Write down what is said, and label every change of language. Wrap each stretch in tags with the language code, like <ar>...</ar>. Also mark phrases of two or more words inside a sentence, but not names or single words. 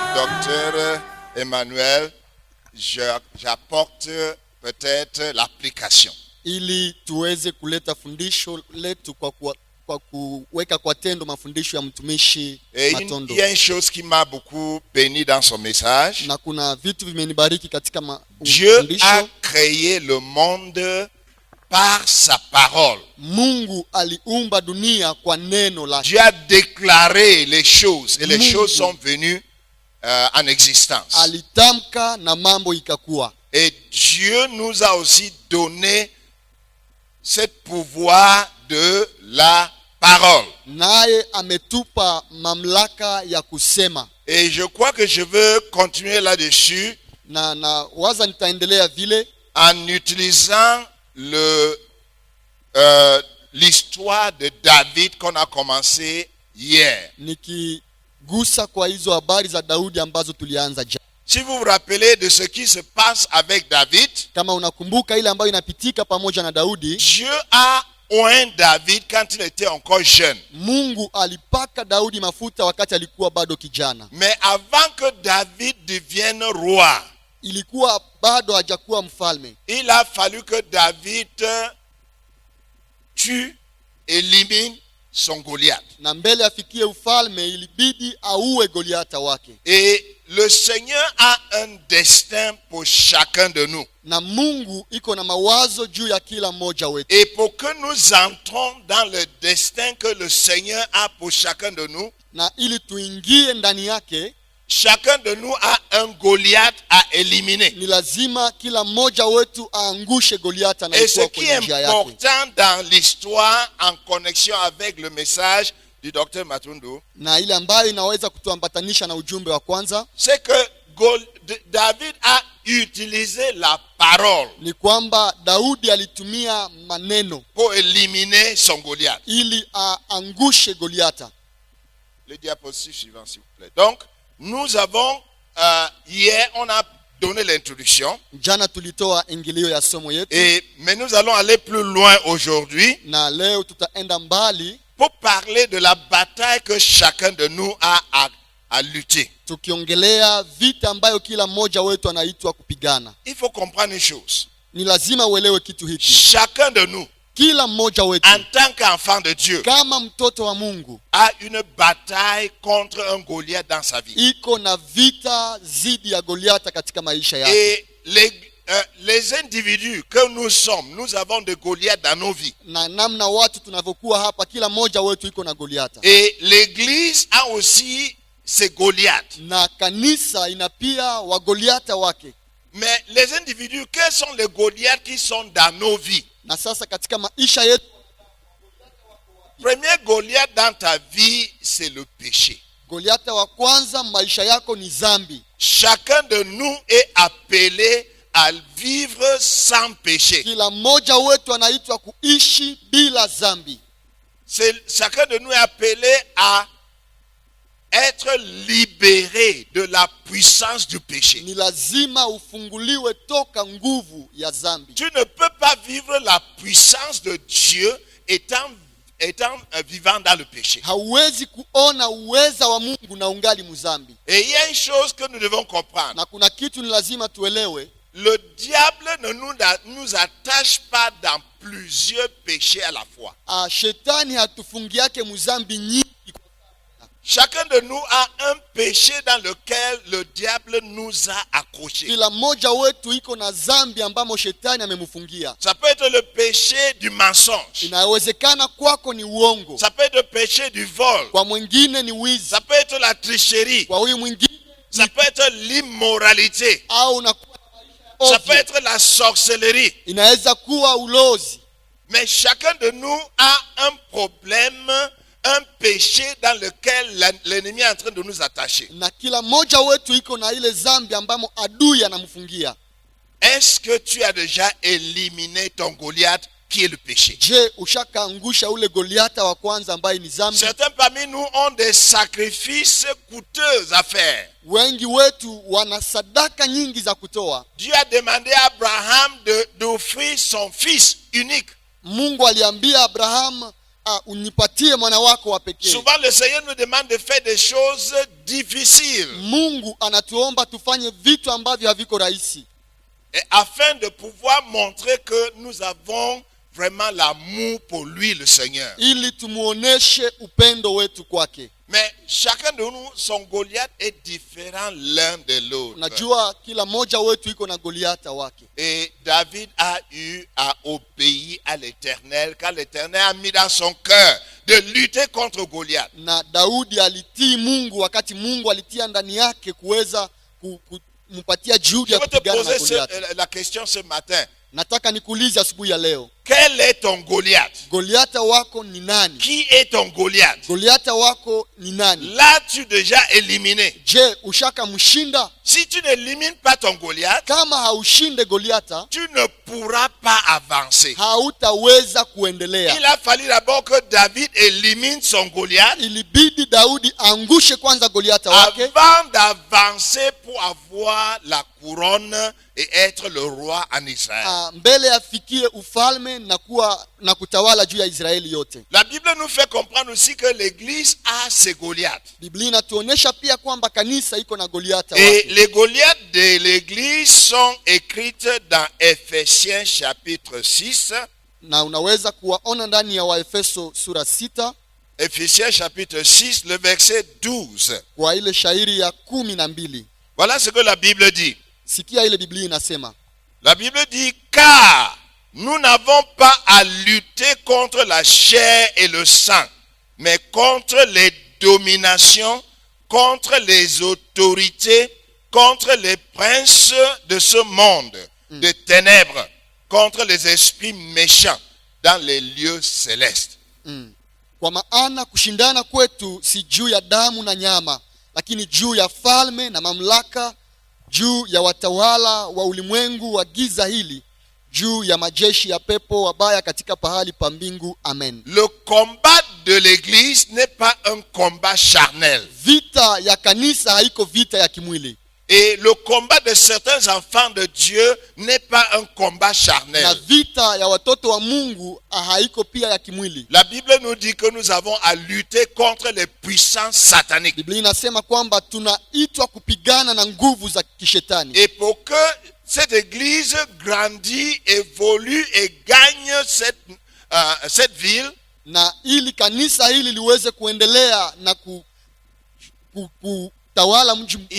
<fr>Docteur Emmanuel, j'apporte peut-être l'application.</fr> <sw>Ili tuweze kuleta fundisho letu kwa kuweka kwa tendo mafundisho ya mtumishi Matondo.</sw> <fr>Il y a une chose qui m'a beaucoup béni dans son message.</fr> <sw>Na kuna vitu vimenibariki katika</sw> <fr>Dieu a créé le monde par sa parole.</fr> <sw>Mungu aliumba dunia kwa neno lake.</sw> <fr>Dieu a déclaré les choses et les choses sont venues en existence.</fr> <sw>Alitamka na mambo ikakuwa.</sw> <fr>Et Dieu nous a aussi donné ce pouvoir de la parole.</fr> <sw>Naye ametupa mamlaka ya kusema.</sw> <fr>Et je crois que je veux continuer là-dessus.</fr> <sw>Na waza nitaendelea vile</sw> <fr>en utilisant l'histoire de David qu'on a commencé hier.</fr> <sw>Nikigusa kwa hizo habari za Daudi ambazo tulianza jana.</sw> <fr>Si vous vous rappelez de ce qui se passe avec David,</fr> <sw>kama unakumbuka ile ambayo inapitika pamoja na Daudi,</sw> <fr>Dieu a oint David quand il était encore jeune.</fr> <sw>Mungu alipaka Daudi mafuta wakati alikuwa bado kijana.</sw> <fr>Mais avant que David devienne roi,</fr> <sw>ilikuwa bado hajakuwa mfalme,</sw> <fr>il a fallu que David tue, élimine son Goliath.</fr> <sw>Na mbele afikie ufalme ilibidi auwe Goliata wake.</sw> <fr>Et le Seigneur a un destin pour chacun de nous.</fr> <sw>Na Mungu iko na mawazo juu ya kila mmoja wetu.</sw> <fr>Et pour que nous entrons dans le destin que le Seigneur a pour chacun de nous,</fr> <sw>na ili tuingie ndani yake,</sw> <fr>chacun de nous a un Goliath à éliminer.</fr> <sw>Ni lazima kila mmoja wetu aangushe Goliata na ikuwa kwenye njia yake.</sw> <fr>Et ce qui est important dans l'histoire en connexion avec le message du docteur Matondo,</fr> <sw>na ile ambayo inaweza kutuambatanisha na ujumbe wa kwanza,</sw> <fr>c'est que David a utilisé la parole.</fr> <sw>Ni kwamba Daudi alitumia maneno</sw> <fr>pour éliminer son Goliath.</fr> <sw>Ili aangushe Goliata.</sw> <fr>Le diapositive suivant s'il vous plaît. Donc nous avons hier on a donné l'introduction.</fr> <sw>Jana tulitoa ingilio ya somo yetu.</sw> <fr>Mais nous allons aller plus loin aujourd'hui.</fr> <sw>Na leo tutaenda mbali</sw> <fr>pour parler de la bataille que chacun de nous a à lutter.</fr> <sw>Tukiongelea vita ambayo kila mmoja wetu anaitwa kupigana.</sw> <fr>Il faut comprendre une chose.</fr> <sw>Ni lazima uelewe kitu hiki.</sw> <fr>Chacun de nous,</fr> <sw>kila mmoja wetu,</sw> <fr>en tant qu'enfant de Dieu,</fr> <sw>kama mtoto wa Mungu,</sw> <fr>a une bataille contre un Goliath dans sa vie.</fr> <sw>Iko na vita zidi ya Goliata katika maisha yake.</sw> <fr>Et les individus que nous sommes, nous avons des Goliaths dans nos vies.</fr> <sw>Na namna watu tunavyokuwa hapa, kila mmoja wetu iko na Goliata.</sw> <fr>Et l'église a aussi ses Goliaths.</fr> <sw>Na kanisa ina pia wa Goliata wake.</sw> <fr>Mais les individus, quels sont les Goliaths qui sont dans nos vies?</fr> <sw>Na sasa katika maisha yetu,</sw> <fr>premier Goliath dans ta vie, c'est le péché.</fr> <sw>Goliata wa kwanza maisha yako ni zambi.</sw> <fr>Chacun de nous est appelé à vivre sans péché.</fr> <sw>Kila mmoja wetu anaitwa kuishi bila zambi.</sw> <fr>Chacun de nous est appelé à être libéré de la puissance du péché.</fr> <sw>Ni lazima ufunguliwe toka nguvu ya zambi.</sw> <fr>Tu ne peux pas vivre la puissance de Dieu étant vivant dans le péché.</fr> <sw>Hauwezi kuona uweza wa Mungu na ungali mzambi.</sw> <fr>Et il y a une chose que nous devons comprendre.</fr> <sw>Na kuna kitu ni lazima tuelewe.</sw> <fr>Le diable ne nous attache pas dans plusieurs péchés à la fois.</fr> <sw>Shetani hatufungiake mzambi nyingi.</sw> <fr>Chacun de nous a un péché dans lequel le diable nous a accrochés.</fr> <sw>Kila mmoja wetu iko na zambi ambamo shetani amemfungia.</sw> <fr>Ça peut être le péché du mensonge.</fr> <sw>Inawezekana kwako ni uongo.</sw> <fr>Ça peut être le péché du vol.</fr> <sw>Kwa mwingine ni wizi.</sw> <fr>Ça peut être la tricherie.</fr> <sw>Kwa huyu mwingine</sw> <fr>ça peut être l'immoralité.</fr> <sw>Au na</sw> <fr>ça peut être la sorcellerie.</fr> <sw>Inaweza kuwa ulozi.</sw> <fr>Mais chacun de nous a un problème, un péché dans lequel l'ennemi est en train de nous attacher.</fr> <sw>Na kila mmoja wetu iko na ile zambi ambamo adui anamfungia.</sw> <fr>Est-ce que tu as déjà éliminé ton Goliath qui est le péché?</fr> <sw>Je, ushakaangusha ule Goliata wa kwanza ambaye ni zambi?</sw> <fr>Certains parmi nous ont des sacrifices coûteux à faire.</fr> <sw>Wengi wetu wana sadaka nyingi za kutoa.</sw> <fr>Dieu a demandé à Abraham d'offrir son fils unique.</fr> <sw>Mungu aliambia Abraham unipatie mwana wako wa pekee.</sw> <fr>Souvent le Seigneur nous demande de faire des choses difficiles.</fr> <sw>Mungu anatuomba tufanye vitu ambavyo haviko rahisi.</sw> <fr>Et afin de pouvoir montrer que nous avons vraiment l'amour pour lui, le Seigneur.</fr> <sw>Ili tumuoneshe upendo wetu kwake.</sw> <fr>Mais chacun de nous, son Goliath est différent l'un de l'autre.</fr> <sw>Najua kila moja wetu iko na Goliata wake.</sw> <fr>Et David a eu à obéir à l'Éternel, car l'Éternel a mis dans son cœur de lutter contre Goliath.</fr> <sw>Na Daudi alitii Mungu wakati Mungu alitia ndani yake kuweza kumpatia juhudi ya kupigana na Goliath.</sw> <fr>Je vais te poser la question ce matin.</fr> <sw>Nataka nikuulize asubuhi ya leo.</sw> <fr>Quel est ton Goliath?</fr> <sw>Goliata wako ni nani?</sw> <fr>Qui est ton Goliath?</fr> <sw>Goliata wako ni nani?</sw> <fr>L'as-tu déjà éliminé?</fr> <sw>Je, ushaka mshinda?</sw> <fr>Si tu n'élimines pas ton Goliath,</fr> <sw>kama haushinde Goliata,</sw> <fr>tu ne pourras pas avancer.</fr> <sw>Hautaweza kuendelea.</sw> <fr>Il a fallu d'abord que David élimine son Goliath.</fr> <sw>Ilibidi Daudi angushe kwanza Goliata wake</sw> <fr>avant d'avancer pour avoir la couronne et être le roi en Israël.</fr> <sw>Mbele afikie ufalme na kutawala juu ya Israeli yote.</sw> <fr>La Bible nous fait comprendre aussi que l'église a ses Goliaths.</fr> <sw>Biblia inatuonesha pia kwamba kanisa iko na Goliata wake.</sw> <fr>Et les Goliaths de l'église sont écrites dans Ephésiens chapitre 6.</fr> <sw>Na unaweza kuwaona ndani ya Waefeso sura 6.</sw> <fr>Ephésiens chapitre 6, le verset 12.</fr> <sw>Kwa ile shairi ya 12.</sw> <fr>Voilà ce que la Bible dit.</fr> <sw>Sikia ile Biblia inasema.</sw> <fr>La Bible dit, car nous n'avons pas à lutter contre la chair et le sang, mais contre les dominations, contre les autorités, contre les princes de ce monde, de ténèbres, contre les esprits méchants dans les lieux célestes.</fr> <sw>Kwa maana kushindana kwetu si juu ya damu na nyama, lakini juu ya falme na mamlaka, juu ya watawala wa ulimwengu wa giza hili, juu ya majeshi ya pepo wabaya katika pahali pa mbingu. Amen.</sw> <fr>Le combat de l'église n'est pas un combat charnel.</fr> <sw>Vita ya kanisa haiko vita ya kimwili.</sw> <fr>Et le combat de certains enfants de Dieu n'est pas un combat charnel.</fr> <sw>Na vita ya watoto wa Mungu haiko pia ya kimwili.</sw> <fr>La Bible nous dit que nous avons à lutter contre les puissances sataniques.</fr> <sw>Biblia inasema kwamba tunaitwa kupigana na nguvu za kishetani.</sw> <fr>Et pour que cette église grandit, évolue et gagne cette ville,</fr> <sw>na ili kanisa hili liweze kuendelea na tawala mji mzima,</sw>